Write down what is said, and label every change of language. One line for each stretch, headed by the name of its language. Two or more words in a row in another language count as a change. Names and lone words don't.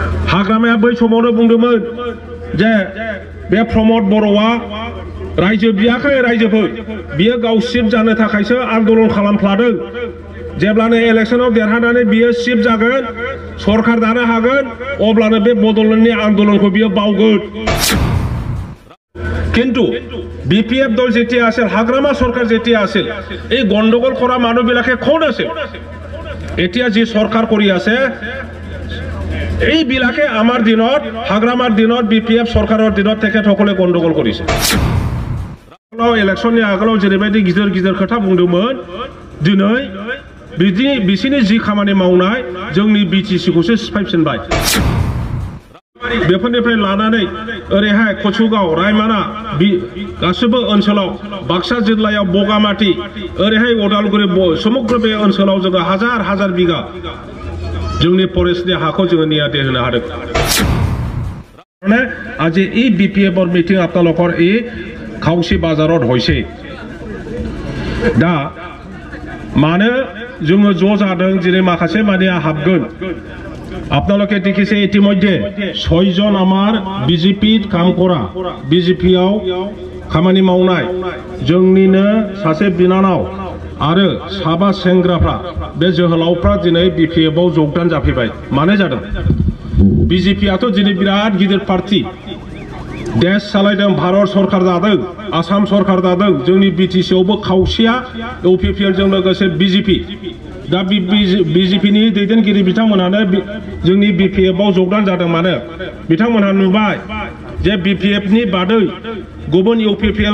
Bodo: हाग्रामाया बै समावनो बुंदोंमोन जे बे प्रमद बर'आ रायजो बियाखै रायजोफोर बियो गाव चिफ जानो थाखायसो आन्दोलन खालामफ्लादों जेब्लानो इलेक्शनाव देरहानानै बियो चिफ जागोन सरकार दानो हागोन अब्लानो बे बड'लेण्डनि आन्दोलनखौ बियो बावगोन
Assamese: কিন্তু বিপিএফ দল যেতিয়া আছিল হাগ্রামা সরকার যেতিয়া আছিল এই গন্ডগোল করা মানুহবিলাকে কোন আছিল এতিয়া যে সরকার কৰি আছে এই বিলাকে আমাৰ দিনত হাগ্রামাৰ দিনত বিপিএফ সরকাৰৰ দিনত তেখেতসকলে গন্ডগোল কৰিছে
Bodo: ইলেকশনनि आगोलाव जेरैबायदि गिदिर गिदिर खोथा बुंदोंमोन दिनै बिसिनि जि खामानि मावनाय जोंनि बिटिसिखौसो सिफायफिनबाय बेफोरनिफ्राय लानानै ओरैहाय कचुगाव रायमाना गासिबो ओनसोलाव बाक्सा जिल्लायाव बगामाटी ओरैहाय उदालगुरि समग्र बे ओनसोलाव जोङो हाजार हाजार बिगा जोंनि फरेस्टनि हाखौ जोङो नियादि होनो हादों माने
Assamese: আজি এই বিপিএফৰ মিটিং আপোনালোকৰ এই খাউসি বাজাৰত হৈছে
Bodo: दा मानो जोङो ज' जादों जेरै माखासे मानिया हाबगोन
Assamese: আপনালোকে দেখিছে ইতিমধ্যে 6 জন আমার বিজেপিত কাম করা
Bodo: বিজেপিयाव খামানি मावनाय जोंनिनो सासे बिनानाव आरो साबा सेंग्राफ्रा बे जोहोलावफ्रा दिनै बिपिएफआव जोगदान जाफैबाय मानो जादों बिजेपियाथ' दिनै बिराद गिदिर पार्टी देश सालायदों भारत सरकार दादों आसाम सरकार दादों जोंनि बिटिसिआवबो खावसेया इउपिपिएलजों लोगोसे बिजेपि दा बिजेपिनि दैदेनगिरि बिथांमोनानो जोंनि बिपिएफआव जोगदान जादों मानो बिथांमोनहा नुबाय जे बिपिएफनि बादै गुबुन इउपिपिएल